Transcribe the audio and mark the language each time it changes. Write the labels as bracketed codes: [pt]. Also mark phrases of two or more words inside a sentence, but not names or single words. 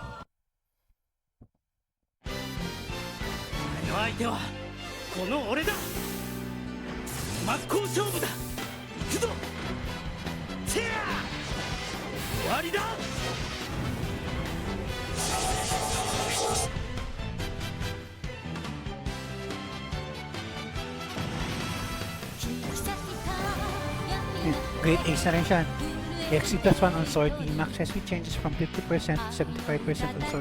[ja] 相手はこの俺だ。真っ向勝負だ。行くぞ。チェア終わりだ。 [en] Great ace [tl] na rin siya. [en] XC plus 1 on sword. The max SP changes from 50% to 75% on sword.